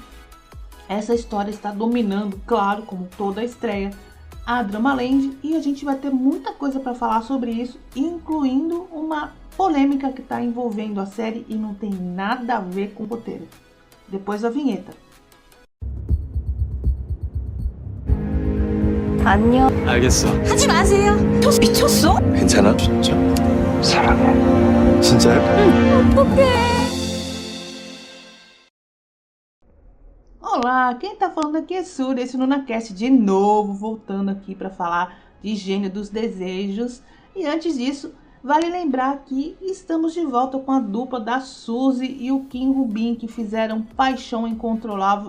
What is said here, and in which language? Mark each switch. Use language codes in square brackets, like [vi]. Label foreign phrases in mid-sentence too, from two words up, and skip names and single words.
[pt] Essa história está dominando, claro, como toda a estreia, a Dramaland, e a gente vai ter muita coisa para falar sobre isso, incluindo uma polêmica que está envolvendo a série e não tem nada a ver com o roteiro. Depois da vinheta. [ko] 안녕. 알겠어. 하지 마세요. 저 미쳤어? 괜찮아? 진짜? 사랑해. 진짜요? 어떡해. [pt] Olá, quem tá falando aqui é Súria, esse NunaCast de novo, voltando aqui para falar de Gênio dos Desejos. E antes disso, vale lembrar que estamos de volta com a dupla da Suzy e o Kim Rubin, que fizeram Paixão Incontrolável.